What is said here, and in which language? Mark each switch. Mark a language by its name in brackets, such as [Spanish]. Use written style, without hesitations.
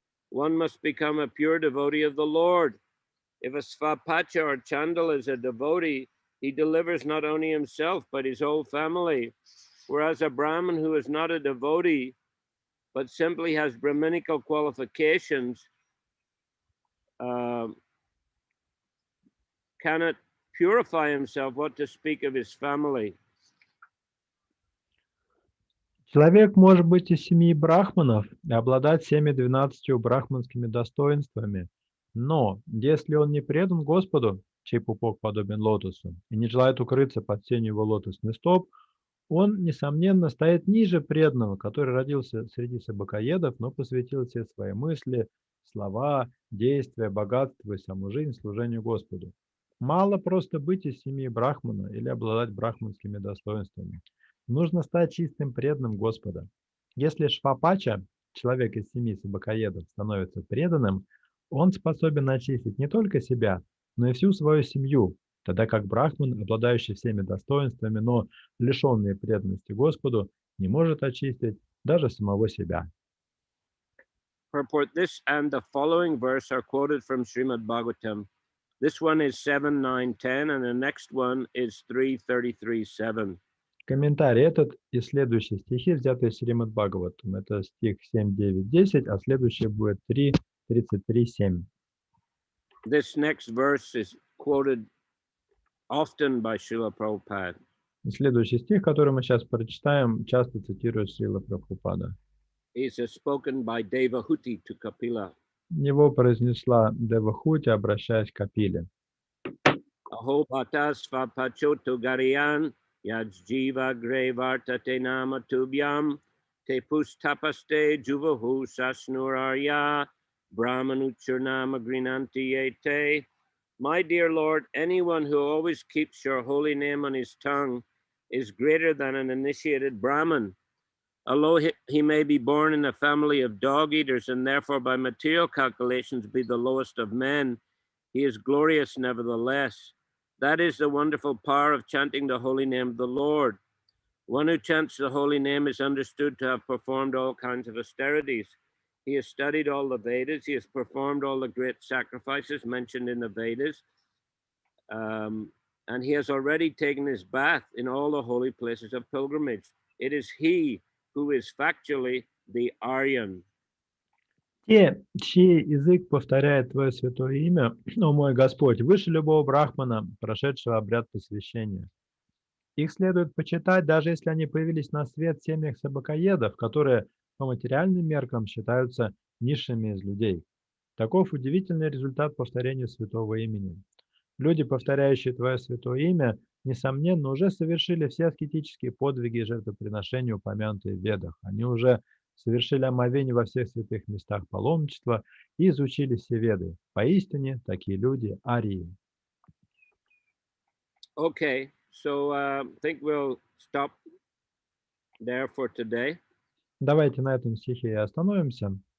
[English] One must become a pure devotee of the Lord. If a Svapacha or Chandala is a devotee, he delivers not only himself, but his whole family. Whereas a Brahmin who is not a devotee, but simply has Brahminical qualifications, cannot purify himself, what to speak of his family. [Russian] Человек может быть из семьи брахманов и обладать всеми 12 брахманскими достоинствами, но если он не предан Господу, чей пупок подобен лотосу, и не желает укрыться под сенью его лотосных стоп, он, несомненно, стоит ниже преданного, который родился среди собакоедов, но посвятил все свои мысли, слова, действия, богатство и саму жизнь служению Господу. Мало просто быть из семьи брахмана или обладать брахманскими достоинствами. Нужно стать чистым преданным Господа. Если Швапача, человек из семьи собакоедов, становится преданным, он способен очистить не только себя, но и всю свою семью, тогда как брахман, обладающий всеми достоинствами, но лишенный преданности Господу, не может очистить даже самого себя. [English] Purport: this and the following verse are quoted from Srimad Bhagavatam. This one is 7, 9, 10, and the next one is 3:33, 7. [Russian] Комментарий. Этот и следующие стихи взяты из Шримад Бхагаватам. Это стих 7, 9, 10, а следующий будет 3, 33, 7. [English] This next verse is quoted often by Srila Prabhupada. [Russian] Следующий стих, который мы сейчас прочитаем, часто цитирует Шрила Прабхупада. [English] Is spoken by Devahuti to Kapila. [Russian] Его произнесла Девахути, обращаясь к Капиле. [Sanskrit] Aho bhatas vapachoto gariyan yajjiva gre vartate nama tubhyam te pustapaste juvahu sasnurarya brahmanuchurnama grinanti ete. [English] My dear Lord, anyone who always keeps your holy name on his tongue is greater than an initiated Brahman. Although he may be born in a family of dog eaters and therefore by material calculations be the lowest of men, he is glorious nevertheless. That is the wonderful power of chanting the holy name of the Lord. One who chants the holy name is understood to have performed all kinds of austerities. He has studied all the Vedas. He has performed all the great sacrifices mentioned in the Vedas. And he has already taken his bath in all the holy places of pilgrimage. It is he who is factually the Aryan. [Russian] Те, чей язык повторяет Твое святое имя, о мой Господь, выше любого брахмана, прошедшего обряд посвящения. Их следует почитать, даже если они появились на свет в семьях собакоедов, которые по материальным меркам считаются низшими из людей. Таков удивительный результат повторения святого имени. Люди, повторяющие Твое святое имя, несомненно, уже совершили все аскетические подвиги и жертвоприношения, упомянутые в Ведах. Они уже совершили омовение во всех святых местах паломничества и изучили все Веды. Поистине, такие люди – арии. [English] Okay, so I think we'll stop there for today. [Russian] Давайте на этом стихе и остановимся.